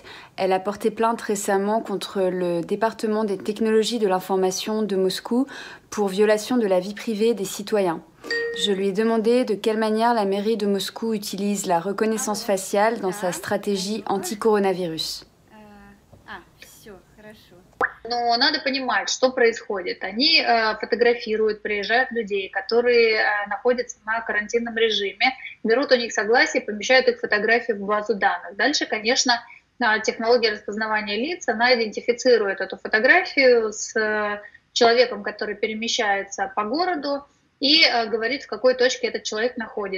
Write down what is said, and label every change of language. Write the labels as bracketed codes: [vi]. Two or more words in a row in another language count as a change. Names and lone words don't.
[fr] Elle a porté plainte récemment contre le département des technologies de l'information de Moscou pour violation de la vie privée des citoyens. Je lui ai demandé de quelle manière la mairie de Moscou utilise la reconnaissance faciale dans sa stratégie anti-coronavirus. [ru] Но надо понимать, что происходит. Они фотографируют, приезжают людей, которые находятся на карантинном режиме, берут у них согласие, помещают их фотографии в базу данных. Дальше, конечно, технология распознавания лиц, она идентифицирует эту фотографию с человеком, который перемещается по городу, и говорит, в какой точке этот человек находится.